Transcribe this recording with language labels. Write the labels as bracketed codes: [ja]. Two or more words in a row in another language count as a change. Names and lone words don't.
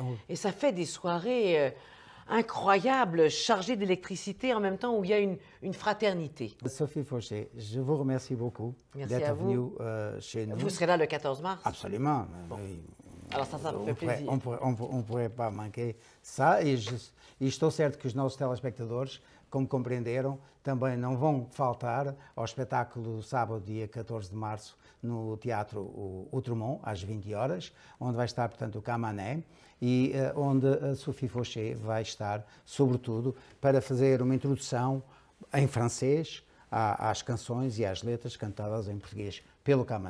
[fr] Et ça fait des soirées incroyables, chargées d'électricité en même temps, où il y a une fraternité. Sophie Fauché, je vous remercie beaucoup d'être venue chez nous. Vous serez là le 14 mars? Absolument. Bon. Alors ça me fait plaisir. On ne pourrait pas manquer ça. [pt] E estou certo que os nossos telespectadores, como compreenderam, também não vão faltar ao espetáculo sábado, dia 14 de março, no Teatro Outremont, às 20 horas, onde vai estar, portanto, o Camané e onde a Sophie Fauché vai estar, sobretudo, para fazer uma introdução em francês às canções e às letras cantadas em português pelo Camané.